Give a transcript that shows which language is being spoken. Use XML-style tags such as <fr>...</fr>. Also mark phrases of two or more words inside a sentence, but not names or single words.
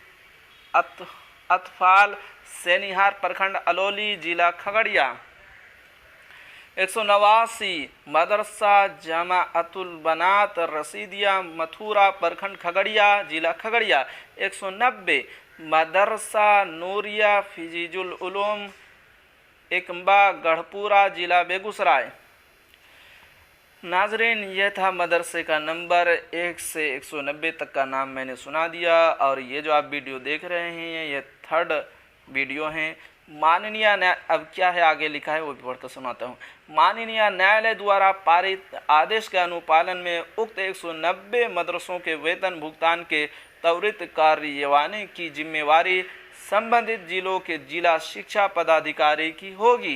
<hi>अतफाल सेनिहार प्रखंड अलौली जिला खगड़िया 189 मदरसा जमाअतुल बनात रसीदिया मथुरा प्रखंड खगड़िया जिला खगड़िया 190 मदरसा नूरिया फिजीजुल उलूम एकम्बा गढ़पुरा जिला बेगूसराय। नाजरीन, यह था मदरसे का नंबर 1 से 190 तक का नाम मैंने सुना दिया। और ये जो आप वीडियो देख रहे हैं ये 3rd वीडियो हैं। माननीय अब क्या है आगे लिखा है वो भी पढ़कर सुनाता हूँ। माननीय न्यायालय द्वारा पारित आदेश के अनुपालन में उक्त 190 मदरसों के वेतन भुगतान के त्वरित कार्यवाही की जिम्मेवारी संबंधित जिलों के जिला शिक्षा पदाधिकारी की होगी।</hi>